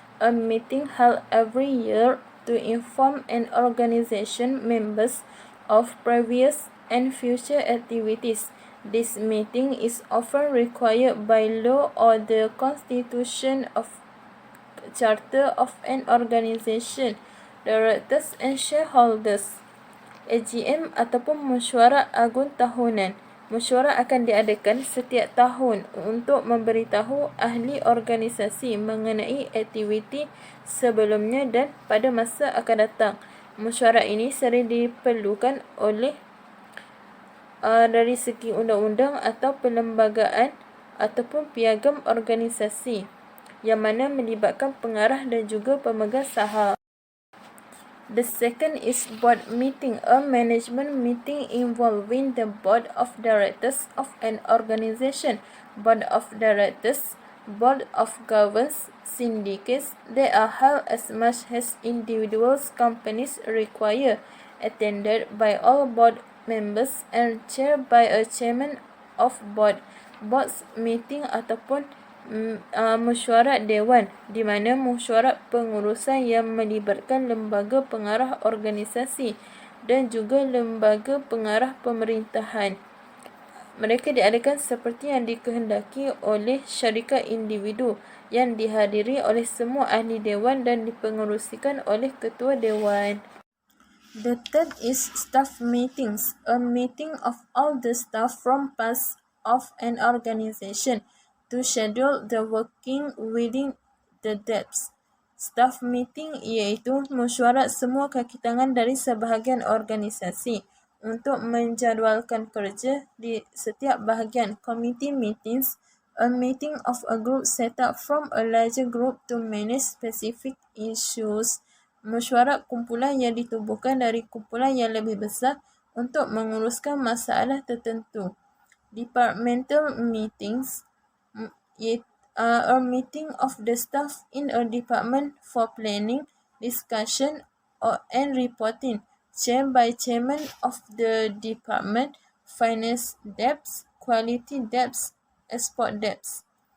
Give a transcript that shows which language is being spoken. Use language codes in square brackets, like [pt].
[en] A meeting held every year to inform an organization members of previous and future activities. This meeting is often required by law or the constitution of charter of an organization, directors and shareholders. [ms] AGM ataupun mesyuarat agung tahunan. Mesyuarat akan diadakan setiap tahun untuk memberitahu ahli organisasi mengenai aktiviti sebelumnya dan pada masa akan datang. Mesyuarat ini sering diperlukan oleh dari segi undang-undang atau perlembagaan ataupun piagam organisasi. yang mana melibatkan pengarah dan juga pemegang saham. [en] The second is board meeting, a management meeting involving the board of directors of an organization, board of directors, board of governors, syndicates. They are held as much as individuals companies require, attended by all board members and chaired by a chairman of board. [ms] Boards meeting ataupun mesyuarat dewan, di mana mesyuarat pengurusan yang melibatkan lembaga pengarah organisasi dan juga lembaga pengarah pemerintahan. Mereka diadakan seperti yang dikehendaki oleh syarikat individu yang dihadiri oleh semua ahli dewan dan dipengerusikan oleh ketua dewan. [en] The third is staff meetings, a meeting of all the staff from parts of an organization to schedule the working within the depths. [ms] Staff meeting iaitu mesyuarat semua kaki tangan dari sebahagian organisasi untuk menjadualkan kerja di setiap bahagian. [en] Committee meetings, a meeting of a group set up from a larger group to manage specific issues. [ms] Mesyuarat kumpulan yang ditubuhkan dari kumpulan yang lebih besar untuk menguruskan masalah tertentu. [en] Departmental meetings, a meeting of the staff in a department for planning, discussion, and reporting, chaired by chairman of the department, finance debts, quality debts, export debts.